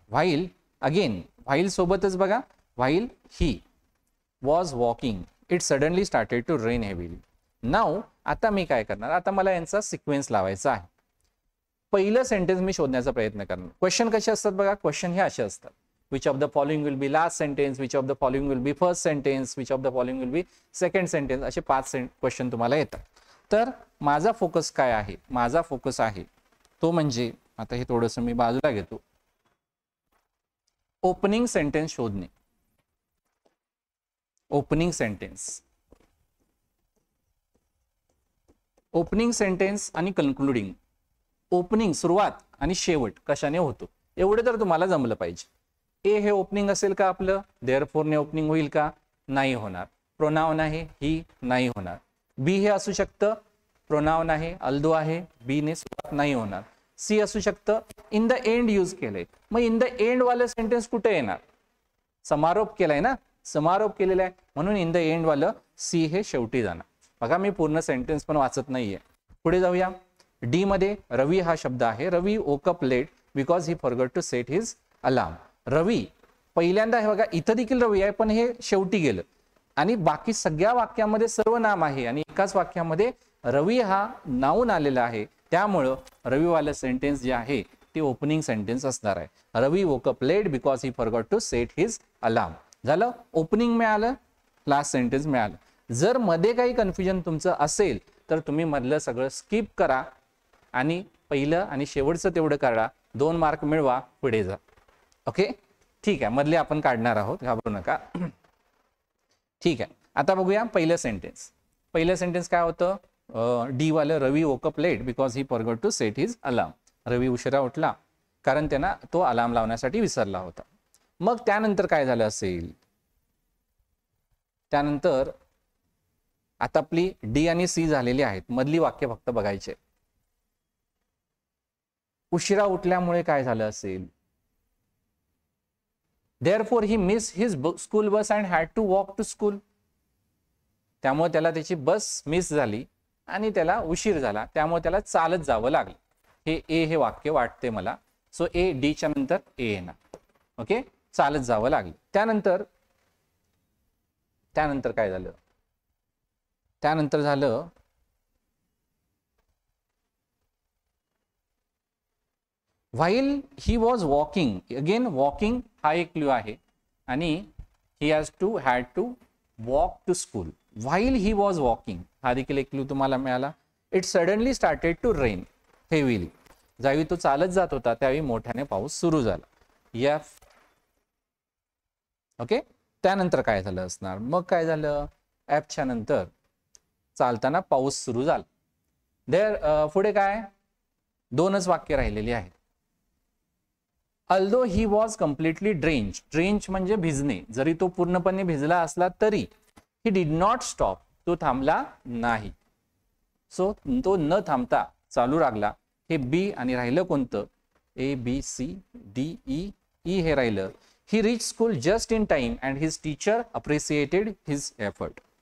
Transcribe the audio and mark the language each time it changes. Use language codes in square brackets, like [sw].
[en] while, again while [mr] सोबतच बघा, [en] While he was walking it suddenly started to rain heavily. [mr] Now आता मी काय करणार? आता मला यांचा सिक्वेन्स लावायचा आहे. पहिलं सेंटेन्स मी शोधण्याचा प्रयत्न करणार. क्वेश्चन कसे असतात बघा? क्वेश्चन हे असे असतात, [en] which of the following will be last sentence, which of the following will be first sentence, which of the following will be second sentence, [mr] असे 5 क्वेश्चन तुम्हाला येतात. तर माझा फोकस काय आहे? माझा फोकस आहे तो म्हणजे, आता हे थोडंसं मी बाजूला घेतो, ओपनिंग सेंटेन्स शोधणे. ओपनिंग सेंटेन्स, ओपनिंग सेंटेन्स आणि कन्क्लुडिंग. ओपनिंग सुरुवात आणि शेवट कशाने होतो एवढे तर तुम्हाला जमलं पाहिजे. ए हे ओपनिंग असेल का आपलं, देअरफॉर ने ओपनिंग होईल का, नाही होणार. प्रोनाउन आहे ही, नाही होणार. बी हे असू शकतं, प्रोनाउन आहे, अल्दो आहे, बी ने सुरुवात नाही होणार. सी असू शकतं, इन द एंड यूज केलंय, मग इन द एंड वालं सेंटेन्स कुठे येणार, समारोप केलाय ना, समारोप केलेला आहे म्हणून इन द एंड वालं सी हे शेवटी जाणार. बघा मी पूर्ण सेंटेन्स पण वाचत नाहीये. पुढे जाऊया. डी मध्ये रवी हा शब्द आहे. [en] Ravi woke up late because he forgot to set his alarm. [mr] रवी पहिल्यांदा हे बघा इथं देखील रवी आहे पण हे शेवटी गेलं आणि बाकी सगळ्या वाक्यामध्ये सर्वनाम आहे आणि एकाच वाक्यामध्ये रवी हा नाऊन आलेला आहे. त्यामुळं रविवालं सेंटेन्स जे आहे ते ओपनिंग सेंटेन्स असणार आहे. [en] Ravi woke up late because he forgot to set his alarm. [mr] झालं, ओपनिंग मिळालं, लास्ट सेंटेन्स मिळालं. जर मध्ये काही कन्फ्युजन तुमचं असेल तर तुम्ही मधलं सगळं स्किप करा आणि पहिलं आणि शेवटचं तेवढं काढा, 2 मार्क मिळवा, पुढे जा. ओके, ठीक आहे, मधले आपण काढणार आहोत, घाबरू नका. ठीक आहे, आता बघूया पहिलं सेंटेन्स. पहिलं सेंटेन्स काय होतं, डी वालं [en] Ravi woke up late because he forgot to set his alarm. [mr] रवी उशिरा उठला कारण त्यांना तो अलार्म लावण्यासाठी विसरला होता. मग त्यानंतर काय झालं असेल, त्यानंतर आता आपली डी आणि सी झालेली आहेत, मधली वाक्य फक्त बघायचे. उशिरा उठल्यामुळे काय झालं असेल, [en] therefore he missed his school bus and had to walk to school. [mr] त्यामुळे त्याला त्याची बस मिस झाली आणि त्याला उशीर झाला, त्यामुळे त्याला चालत जावं लागलं. हे ए हे वाक्य वाटते मला. सो ए डी च्या नंतर ए येणार. ओके, चालत जावं लागलं. त्यानंतर काय झालं, त्यानंतर झालं [en] while he was walking. Again walking [mr] हा एक क्लू आहे आणि [en] he had to walk to school. while he was walking [mr] हा देखील एक क्लू तुम्हाला मिळाला. [en] it suddenly started to rain heavily. [mr] ज्यावेळी तो चालत जात होता त्यावेळी मोठ्याने पाऊस सुरू झाला. यफ. ओके, त्यानंतर काय झालं असणार, मग काय झालं, ॲपच्या नंतर चालताना पाऊस सुरू झाला. पुढे काय, 2च वाक्य राहिलेली आहेत. [en] Although he was completely drench. [mr] Drench म्हणजे भिजणे. जरी तो पूर्णपणे भिजला असला तरी [en] he did not stop, [mr] तो थांबला नाही. सो तो न थांबता चालू लागला. हे बी आणि राहिलं कोणतं, A B C D E, E हे राहिलं. [en] He reach school just in time and his teacher appreciated his effort.